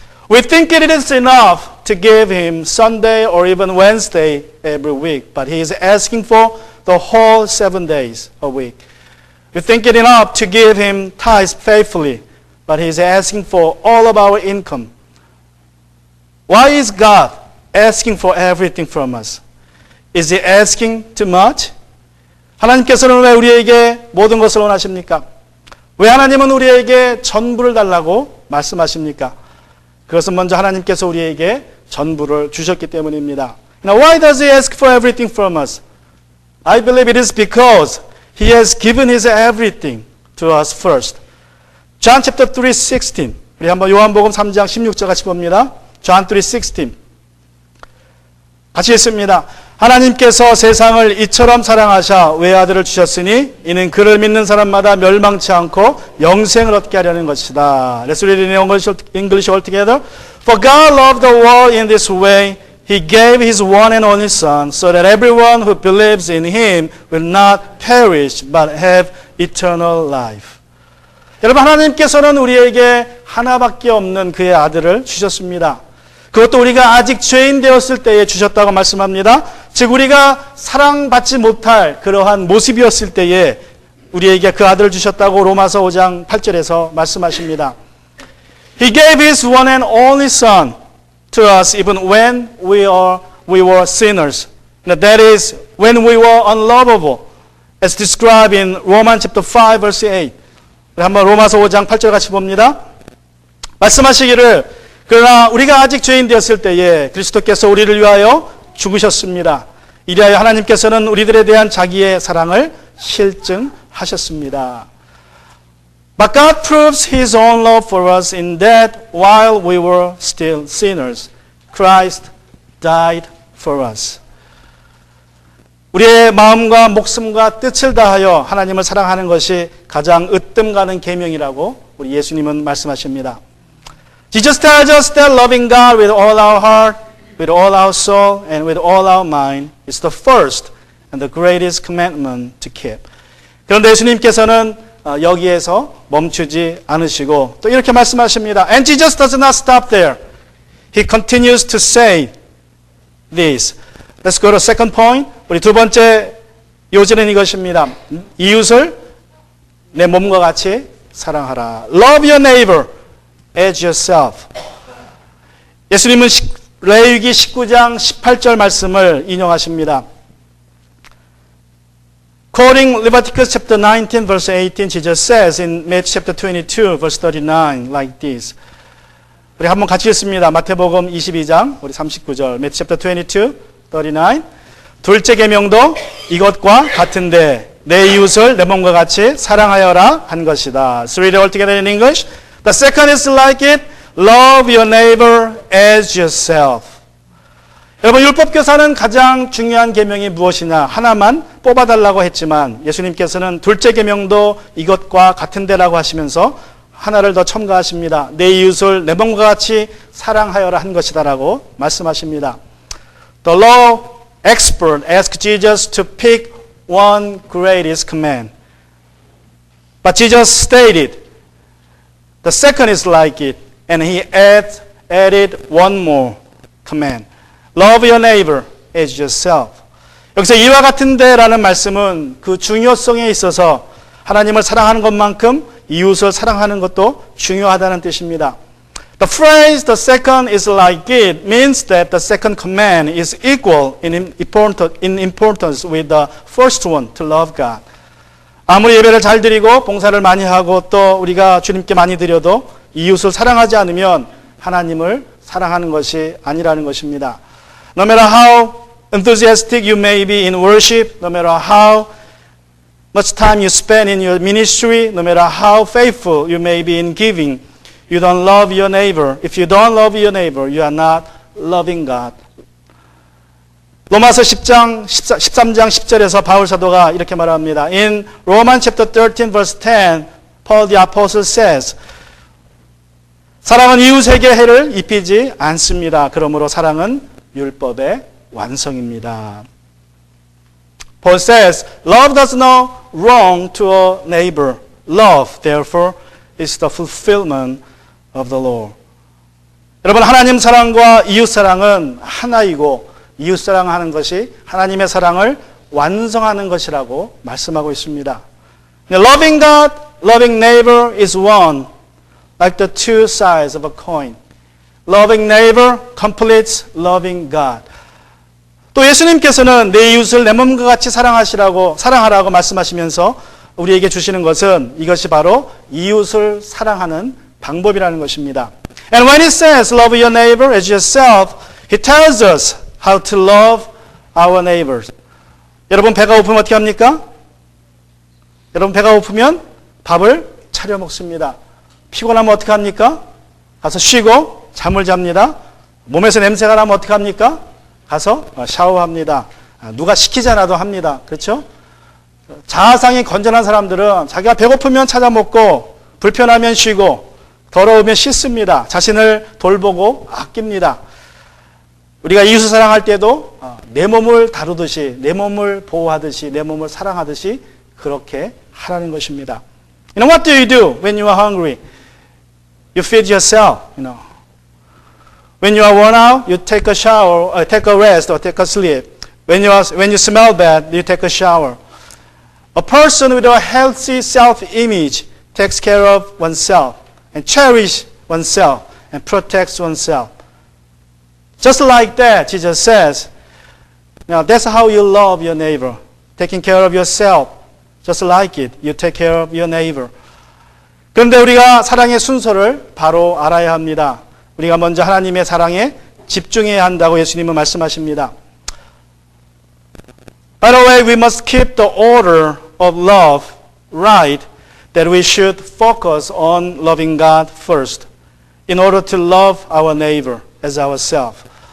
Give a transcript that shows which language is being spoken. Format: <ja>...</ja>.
<en>We think it is enough to give Him Sunday or even Wednesday every week, but He is asking for the whole 7 days a week. We think it enough to give Him tithes faithfully, but He is asking for all of our income. Why is God asking for everything from us? Is He asking too much?</en> <ko>하나님께서는 왜 우리에게 모든 것을 원하십니까? 왜 하나님은 우리에게 전부를 달라고 말씀하십니까? 그것은 먼저 하나님께서 우리에게 전부를 주셨기 때문입니다.</ko> <en>Now, why does He ask for everything from us? I believe it is because He has given His everything to us first. John chapter 3:16.</en> <ko>우리 한번 요한복음 3장 16절 같이 봅니다. John 3:16. 같이 읽습니다. 하나님께서 세상을 이처럼 사랑하사 외아들을 주셨으니 이는 그를 믿는 사람마다 멸망치 않고 영생을 얻게 하려는 것이다.</ko> <en>Let's read it in English all together. For God loved the world in this way. He gave His one and only Son so that everyone who believes in Him will not perish but have eternal life.</en> <ko>여러분 하나님께서는 우리에게 하나밖에 없는 그의 아들을 주셨습니다. 그것도 우리가 아직 죄인 되었을 때에 주셨다고 말씀합니다. 즉 우리가 사랑받지 못할 그러한 모습이었을 때에 우리에게 그 아들을 주셨다고 로마서 5장 8절에서 말씀하십니다.</ko> <en>He gave His one and only Son to us even when we were sinners. That is, when we were unlovable, as described in Romans chapter 5 verse 8.</en> <ko>한번 로마서 5장 8절 같이 봅니다. 말씀하시기를 그러나 우리가 아직 죄인 되었을 때에 그리스도께서 우리를 위하여 죽으셨습니다. 이리하여 하나님께서는 우리들에 대한 자기의 사랑을 실증하셨습니다.</ko> <en>But God proves His own love for us in that while we were still sinners, Christ died for us.</en> <ko>우리의 마음과 목숨과 뜻을 다하여 하나님을 사랑하는 것이 가장 으뜸 가는 계명이라고 우리 예수님은 말씀하십니다.</ko> <en>Jesus tells us that loving God with all our heart, with all our soul, and with all our mind is the first and the greatest commandment to keep.</en> <ko>그런데 예수님께서는 여기에서 멈추지 않으시고 또 이렇게 말씀하십니다.</ko> <en>And Jesus does not stop there. He continues to say this. Let's go to second point.</en> <ko>우리 두 번째 요지는 이것입니다. 이웃을 내 몸과 같이 사랑하라.</ko> <en>Love your neighbor as yourself.</en> <ko>예수님은 레위기 19장 18절 말씀을 인용하십니다.</ko> <en>Quoting Leviticus chapter 19 verse 18, Jesus says in Matthew chapter 22 verse 39 like this.</en> <ko>우리 한번 같이 읽습니다. 마태복음 22장 우리 39절.</ko> <en>Matthew chapter 22, 39.</en> <ko>둘째 계명도 이것과 같은데 내 이웃을 내 몸과 같이 사랑하여라 한 것이다.</ko> <en>Let's read it all together in English. The second is like it. Love your neighbor as yourself.</en> <ko>여러분 율법교사는 가장 중요한 계명이 무엇이냐 하나만 뽑아달라고 했지만 예수님께서는 둘째 계명도 이것과 같은데라고 하시면서 하나를 더 첨가하십니다. 내 이웃을 내 몸과 같이 사랑하여라 한 것이다라고 말씀하십니다.</ko> <en>The law expert asked Jesus to pick one greatest command. But Jesus stated, the second is like it, and he added one more command. Love your neighbor as yourself.</en> <ko>여기서 이와 같은데라는 말씀은 그 중요성에 있어서 하나님을 사랑하는 것만큼 이웃을 사랑하는 것도 중요하다는 뜻입니다.</ko> <en>The phrase the second is like it means that the second command is equal in importance with the first one to love God.</en> <ko>아무리 예배를 잘 드리고 봉사를 많이 하고 또 우리가 주님께 많이 드려도 이웃을 사랑하지 않으면 하나님을 사랑하는 것이 아니라는 것입니다.</ko> <en>No matter how enthusiastic you may be in worship, no matter how much time you spend in your ministry, no matter how faithful you may be in giving, you don't love your neighbor. If you don't love your neighbor, you are not loving God.</en> <ko>로마서 13장 10절에서 바울 사도가 이렇게 말합니다.</ko> <en>In Romans chapter 13 verse 10, Paul the apostle says,</en> <ko>사랑은 이웃에게 해를 입히지 않습니다. 그러므로 사랑은 율법의 완성입니다.</ko> <en>Paul says, love does no wrong to a neighbor. Love, therefore, is the fulfillment of the law.</en> <ko>여러분, 하나님 사랑과 이웃 사랑은 하나이고 이웃 사랑하는 것이 하나님의 사랑을 완성하는 것이라고 말씀하고 있습니다.</ko> <en>Loving God, loving neighbor is one, like the two sides of a coin. Loving neighbor completes loving God.</en> <ko>또 예수님께서는 내 이웃을 내 몸과 같이 사랑하라고 말씀하시면서 우리에게 주시는 것은 이것이 바로 이웃을 사랑하는 방법이라는 것입니다.</ko> <en>And when he says love your neighbor as yourself, he tells us how to love our neighbors.</en> <ko>여러분 배가 고프면 어떻게 합니까? 여러분 배가 고프면 밥을 차려 먹습니다. 피곤하면 어떻게 합니까? 가서 쉬고 잠을 잡니다. 몸에서 냄새가 나면 어떻게 합니까? 가서 샤워합니다. 누가 시키지 않아도 합니다. 그렇죠? 자아상이 건전한 사람들은 자기가 배고프면 찾아 먹고 불편하면 쉬고 더러우면 씻습니다. 자신을 돌보고 아낍니다. 우리가 이웃을 사랑할 때도 내 몸을 다루듯이 내 몸을 보호하듯이 내 몸을 사랑하듯이 그렇게 하라는 것입니다.</ko> <en>You know what do you do when you are hungry? You feed yourself, you know. When you are worn out, you take a shower, or take a rest, or take a sleep. When you smell bad, you take a shower. A person with a healthy self-image takes care of oneself and cherishes oneself and protects oneself. Just like that, Jesus says, now that's how you love your neighbor. Taking care of yourself. Just like it, you take care of your neighbor.</en> <ko>그런데 우리가 사랑의 순서를 바로 알아야 합니다. 우리가 먼저 하나님의 사랑에 집중해야 한다고 예수님은 말씀하십니다.</ko> <en>By the way, we must keep the order of love right that we should focus on loving God first in order to love our neighbor as ourselves.</en>